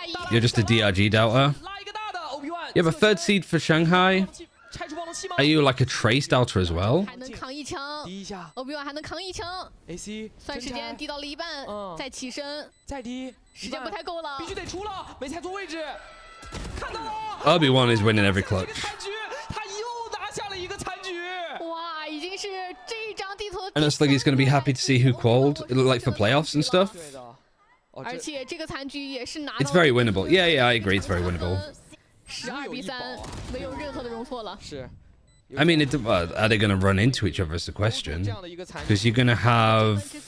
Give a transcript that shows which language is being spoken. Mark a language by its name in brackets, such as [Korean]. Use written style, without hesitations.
[English] You're just a DRG doubter. You have a 3rd seed for Shanghai. Are you like a Trace doubter as well? [Chinese] 还能扛一枪，Obi-Wan 还能扛一枪。AC 算时间低到了一半，再起身，再低，时间不太够了，必须得出了，没踩错位置，看到了。 [English] Obi-Wan is winning every clutch. [Chinese] 他又拿下了一个残局，哇，已经是这张地图。 [English] And it's like he's going to be happy to see who qualified, like for playoffs and stuff. [Chinese] 而且这个残局也是拿。 [English] It's very winnable. Yeah, yeah, I agree. It's very winnable. [Chinese] 12比3，没有任何的容错了。是。 [English] I mean, are they going to run into each other is the question. Because you're going to have...